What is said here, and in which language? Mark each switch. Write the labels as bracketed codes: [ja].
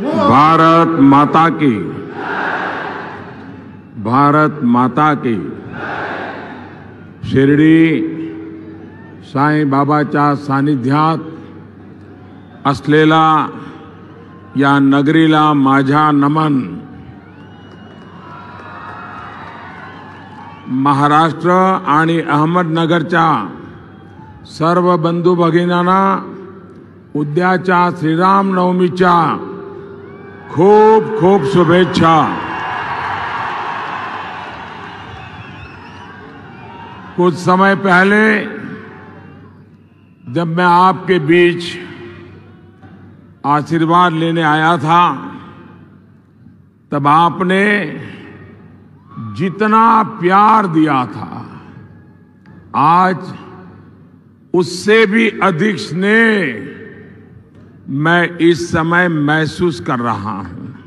[hi] भारत माता की, भारत माता की. [mr] शिर्डी साईं बाबाच्या सानिध्यात असलेला या नगरीला माझा नमन. महाराष्ट्र आणि अहमदनगरच्या सर्व बंधू भगिनींना उद्याच्या श्रीराम नवमीच्या खूप खूप शुभेच्छा. [hi] कुछ समय पहले जब मैं आपके बीच आशीर्वाद लेने आया था, तब आपने जितना प्यार दिया था, आज उससे भी अधिक स्नेह मैं इस समय महसूस कर रहा हूं.